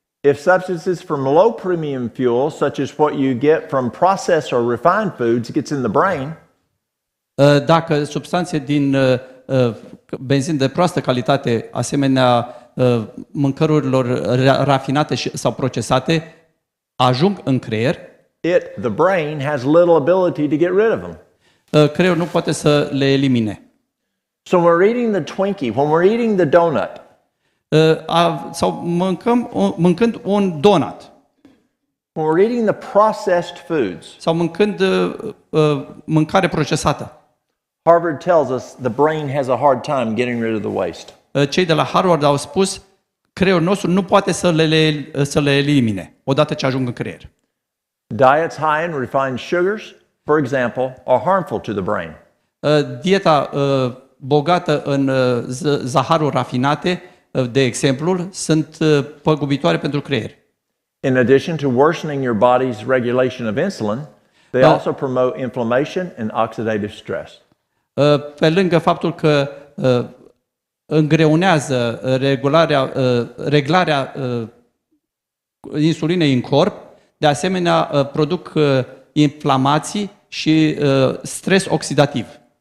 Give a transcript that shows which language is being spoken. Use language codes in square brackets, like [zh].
[en] if substances from low premium fuel, such as what you get from processed or refined foods, gets in the brain, [ro] dacă substanțe din benzină de proastă calitate, asemenea mâncărurilor rafinate sau procesate, ajung în creier, [en] the brain has little ability to get rid of them. [ro] Creierul nu poate să le elimine. [en] So when we're eating the Twinkie, when we're eating the donut, [ro] Sau mâncând un donut, [en] when we're eating the processed foods, [ro] sau mâncând mâncare procesată, [en] Harvard tells us the brain has a hard time getting rid of the waste. [ro] Cei de la Harvard au spus creierul nostru nu poate să le elimine odată ce ajung în creier. [en] Diets high in refined sugars, for example, are harmful to the brain. [ro] Dieta bogată în zaharuri rafinate, de exemplu, sunt păgubitoare pentru creier. [en] In addition to worsening your body's regulation of insulin, they also promote inflammation and oxidative stress. [ro] Pe lângă faptul că îngreunează reglarea insulinei în corp, de asemenea produc inflamații și stres oxidativ.